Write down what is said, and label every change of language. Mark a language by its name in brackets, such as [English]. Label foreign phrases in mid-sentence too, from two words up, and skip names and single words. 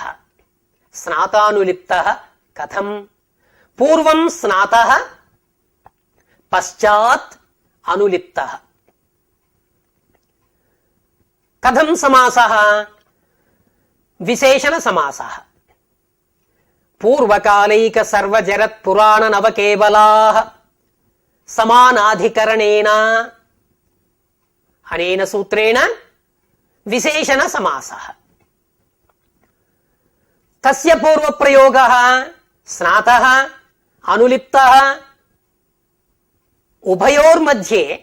[Sanskrit] स्नातानुलिप्तः कथं? पूर्वं स्नातः पश्चात् अनुलिप्तः। कथं समासः? विशेषण समासः। పూర్వకాలైక సర్వజరత్ పురాణ నవకేవలాః సమానాధికరణేన అనేన సూత్రేణ విశేషణ సమాసః. తస్య పూర్వప్రయోగః స్నాతః అనులిప్తః ఉభయోర్मध्ये